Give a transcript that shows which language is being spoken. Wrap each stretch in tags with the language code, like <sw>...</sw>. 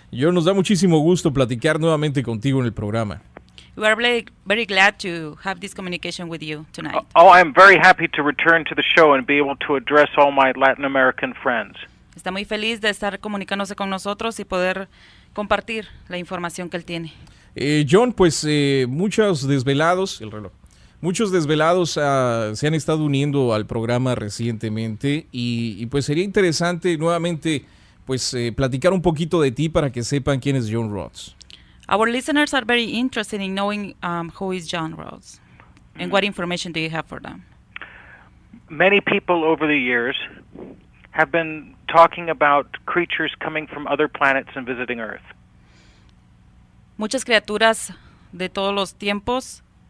<es>Jhon, nos da muchísimo gusto platicar nuevamente contigo en el programa.</es> <en>We are very glad to have this communication with you tonight. Oh, I'm very happy to return to the show and be able to address all my Latin American friends.</en> <es>Está muy feliz de estar comunicándose con nosotros y poder compartir la información que él tiene. Jhon, pues muchos desvelados se han estado uniendo al programa recientemente, y pues sería interesante nuevamente pues platicar un poquito de ti para que sepan quién es Jhon Rhodes.</es> <en>Our listeners are very interested in knowing who is Jhon Rhodes and what information do you have for them? Many people over the years have been talking about creatures coming from other planets and visiting Earth.</en> <es>Muchas criaturas de todos los tiempos.</es>